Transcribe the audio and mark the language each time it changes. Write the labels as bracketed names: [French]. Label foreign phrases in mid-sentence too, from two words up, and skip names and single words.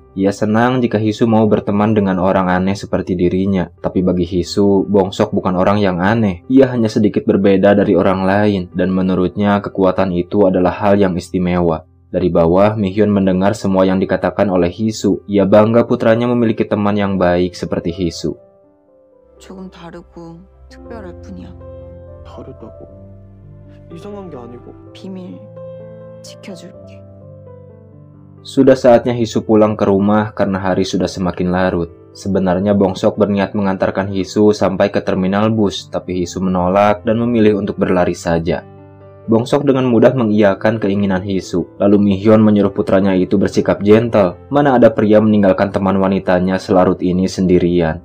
[Indonesian] Ia senang jika Hisu mau berteman dengan orang aneh seperti dirinya. Tapi bagi Hisu, Bongsok bukan orang yang aneh. Ia hanya sedikit berbeda dari orang lain dan menurutnya kekuatan itu adalah hal yang istimewa. Dari bawah, Mihyun mendengar semua yang dikatakan oleh Hisu. Ia bangga putranya memiliki teman yang baik seperti Hisu. [Korean] 조금 다르고 특별할 뿐이야. 다르다고? 이상한 게 아니고. 비밀 지켜줄게. [Indonesian] Sudah saatnya Hisu pulang ke rumah karena hari sudah semakin larut. Sebenarnya Bongsok berniat mengantarkan Hisu sampai ke terminal bus, tapi Hisu menolak dan memilih untuk berlari saja. Bongsok dengan mudah mengiyakan keinginan Hisu. Lalu Mihyun menyuruh putranya itu bersikap gentle. Mana ada pria meninggalkan teman wanitanya selarut ini sendirian.